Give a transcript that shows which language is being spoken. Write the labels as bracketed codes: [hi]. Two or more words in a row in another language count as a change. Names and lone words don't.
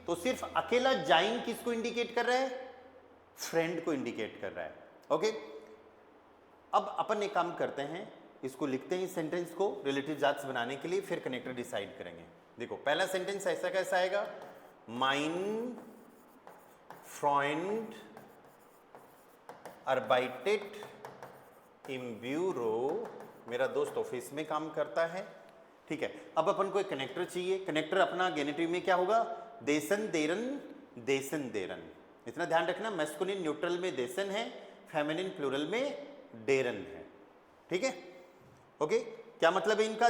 [hi] तो सिर्फ अकेला जाइन किसको इंडिकेट कर रहा है? फ्रेंड को इंडिकेट कर रहा है। ओके, अब अपन एक काम करते हैं, इसको लिखते हैं इस सेंटेंस को [de] Relativ Sätze [hi] बनाने के लिए, फिर कनेक्टर डिसाइड करेंगे। देखो पहला सेंटेंस ऐसा कैसा आएगा? [de] mein Freund arbeitet im Büro, [hi] मेरा दोस्त ऑफिस में काम करता है। ठीक है, अब अपन को एक कनेक्टर चाहिए। कनेक्टर अपना गेनेटिव में क्या होगा? [de] dessen, deren, dessen, deren. [hi] इतना ध्यान रखना, [en] masculine neutral [hi] में देसन है, [en] feminine plural [hi] में डेरन है। ठीक है, ओके, क्या मतलब है इनका?